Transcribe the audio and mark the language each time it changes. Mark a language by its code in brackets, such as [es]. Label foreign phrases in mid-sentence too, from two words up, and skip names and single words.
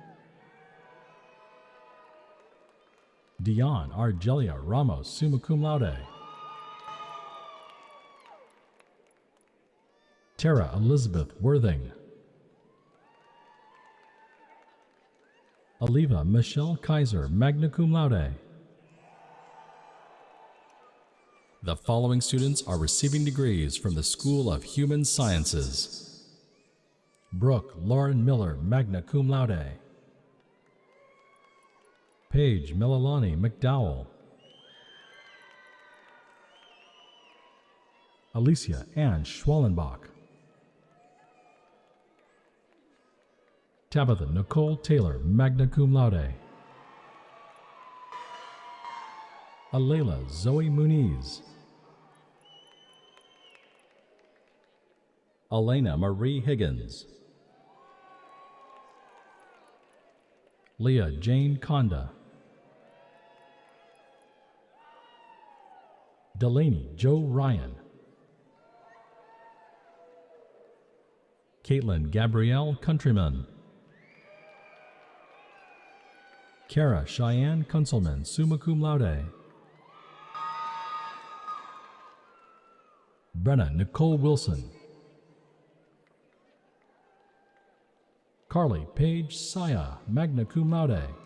[en] Dion Argelia Ramos, [la] summa cum laude. [en] Tara Elizabeth Worthing. Aliva Michelle Kaiser, [la] magna cum laude. [en] The following students are receiving degrees from the School of Human Sciences. Brooke Lauren Miller, [la] magna cum laude. [en] Paige Mililani McDowell. Alicia Ann Schwallenbach. Tabitha Nicole Taylor, [la] magna cum laude. [en] Alayla Zoe Muniz. Elena Marie Higgins. Leah Jane Conda. Delaney Joe Ryan. Caitlin Gabrielle Countryman. Kara Cheyenne Kunselman, [la] summa cum laude. [en] Brenna Nicole Wilson. Carly Paige Saya, [la] magna cum laude.